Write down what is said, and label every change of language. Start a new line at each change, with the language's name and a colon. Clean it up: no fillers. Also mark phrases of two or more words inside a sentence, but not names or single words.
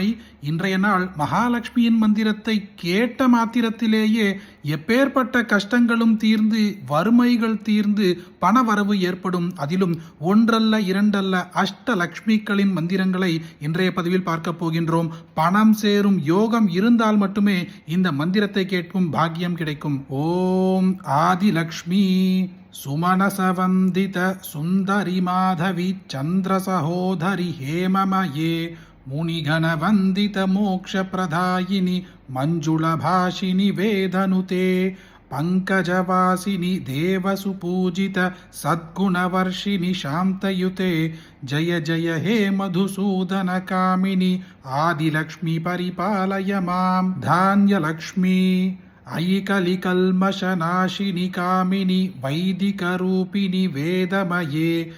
Tamil: இன்றைய நாள் மகாலட்சுமியின் மந்திரத்தை கேட்ட மாத்திரத்திலேயே எப்பேற்பட்ட கஷ்டங்களும் தீர்ந்து வறுமைகள் தீர்ந்து பணவரவு ஏற்படும். அதிலும் ஒன்றல்ல இரண்டல்ல அஷ்டலக்ஷ்மிகளின் மந்திரங்களை இன்றைய பதிவில் பார்க்க போகின்றோம். பணம் சேரும் யோகம் இருந்தால் மட்டுமே இந்த மந்திரத்தை கேட்கும் பாக்கியம் கிடைக்கும்.
Sanskrit: ओम् आदिलक्ष्मी सुमनसवन्दित सुन्दरि माधवी चन्द्रसहोदरि हेममये मुनिगणवन्दित मोक्षप्रदायिनि मञ्जुलभाषिनि वेदनुते पङ्कजवासिनि देवसुपूजित सद्गुणवर्षिणि शान्तयुते जय जय हे मधुसूदनकामिनि आदिलक्ष्मी परिपालय मां धान्यलक्ष्मी ऐकलिकल्मषनाशिनि कामिनि वैदिकरूपिणि वेदमये